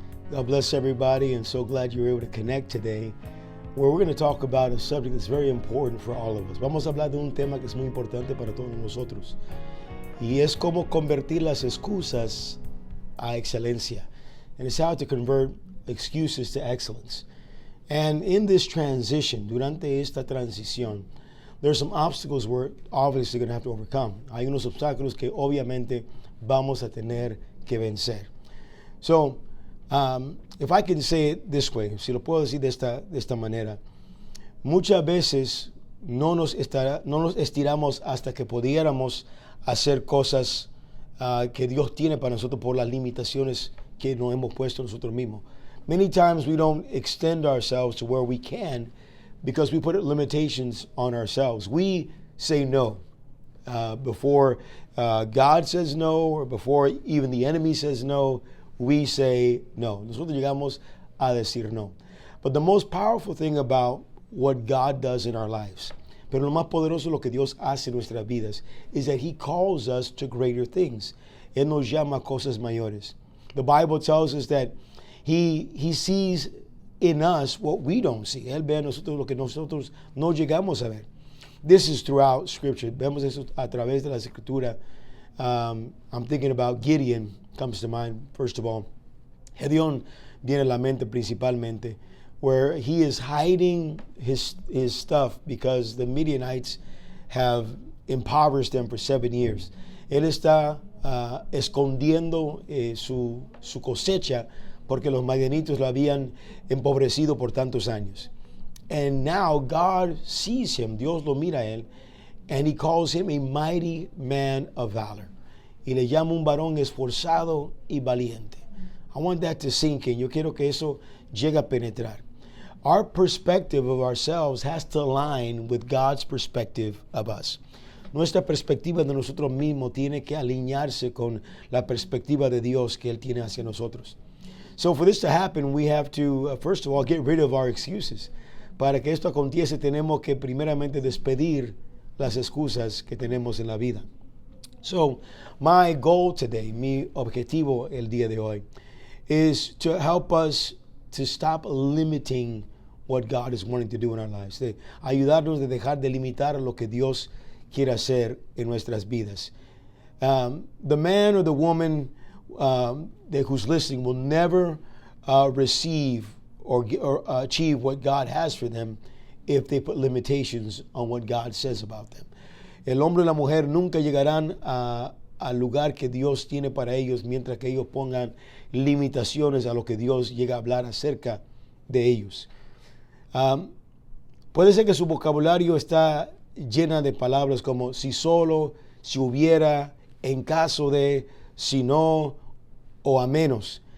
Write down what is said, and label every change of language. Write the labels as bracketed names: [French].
[English] God bless everybody, and so glad you were able to connect today, where we're going to talk about a subject that's very important for all of us. [Spanish] Vamos a hablar de un tema que es muy importante para todos nosotros, y es cómo convertir las excusas a excelencia. [English] And it's how to convert excuses to excellence. And in this transition, [Spanish] durante esta transición, [English] there's some obstacles we're obviously going to have to overcome. [Spanish] Hay unos obstáculos que obviamente vamos a tener que vencer. [English] So, if I can say it this way, [Spanish] si lo puedo decir de esta manera, muchas veces no nos estiramos hasta que pudiéramos hacer cosas que Dios tiene para nosotros por las limitaciones que nos hemos puesto nosotros mismos. [English] Many times we don't extend ourselves to where we can because we put limitations on ourselves. We say no before God says no, or before even the enemy says no. We say no. [Spanish] Nosotros llegamos a decir no. [English] But the most powerful thing about what God does in our lives, [Spanish] pero lo más poderoso de lo que Dios hace en nuestras vidas, [English] is that He calls us to greater things. [Spanish] Él nos llama a cosas mayores. [English] The Bible tells us that He sees in us what we don't see. [Spanish] Él ve a nosotros lo que nosotros no llegamos a ver. [English] This is throughout Scripture. [Spanish] Vemos eso a través de la Escritura. [English] I'm thinking about Gideon. Comes to mind, first of all. [Spanish] Gedeón viene a la mente principalmente, [English] where he is hiding his stuff because the Midianites have impoverished them for 7 years. [Spanish] Él está escondiendo su cosecha porque los madianitos lo habían empobrecido por tantos años. [English] And now God sees him, [Spanish] Dios lo mira a él, [English] and He calls him a mighty man of valor. [Spanish] Y le llama un varón esforzado y valiente. [English] I want that to sink in. [Spanish] Yo quiero que eso llegue a penetrar. [English] Our perspective of ourselves has to align with God's perspective of us. [Spanish] Nuestra perspectiva de nosotros mismos tiene que alinearse con la perspectiva de Dios que Él tiene hacia nosotros. [English] So for this to happen, we have to, first of all, get rid of our excuses. [Spanish] Para que esto aconteciese, tenemos que primeramente despedir las excusas que tenemos en la vida. [English] So, my goal today, [Spanish] mi objetivo el día de hoy, [English] is to help us to stop limiting what God is wanting to do in our lives. [Spanish] De ayudarnos de dejar de limitar lo que Dios quiere hacer en nuestras vidas. [English] The man or the woman who's listening will never receive or achieve what God has for them if they put limitations on what God says about them. [Spanish] El hombre y la mujer nunca llegarán al lugar que Dios tiene para ellos mientras que ellos pongan limitaciones a lo que Dios llega a hablar acerca de ellos. Puede ser que su vocabulario está llena de palabras como si solo, si hubiera, en caso de, si no, o a menos.